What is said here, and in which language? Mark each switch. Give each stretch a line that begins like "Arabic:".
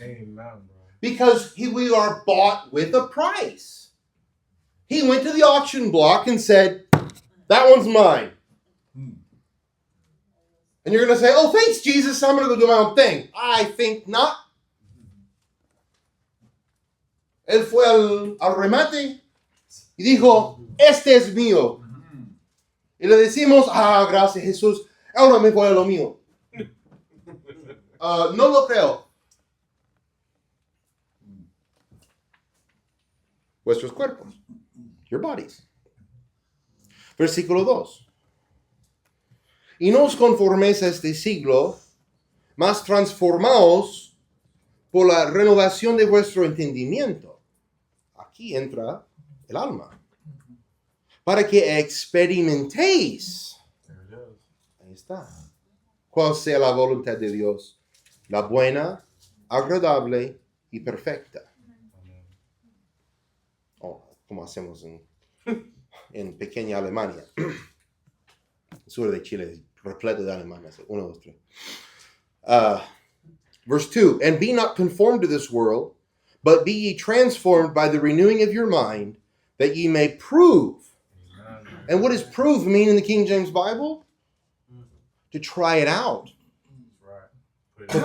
English: Amen, bro. Because we are bought with a price. He went to the auction block and said, that one's mine. And you're going to say, oh, thanks, Jesus. I'm going to go do my own thing. I think not.
Spanish: Él fue al remate y dijo, este es mío. Y le decimos, gracias Jesús, ahora me voy a lo mío. No lo creo. Vuestros cuerpos.
English: Your bodies.
Spanish: Versículo 2. Y no os conforméis a este siglo, mas transformaos por la renovación de vuestro entendimiento. Aquí entra el alma. Para que experimentéis.
English: There it is.
Spanish: Ahí está. Cuál sea la voluntad de Dios. La buena, agradable y perfecta. Como hacemos en pequeña Alemania. El sur de Chile es repleto de alemanes. 1, 2, 3.
English: Verse 2. And be not conformed to this world, but be ye transformed by the renewing of your mind, that ye may prove. Amen. And what does prove mean in the King James Bible? To try it out. That's right.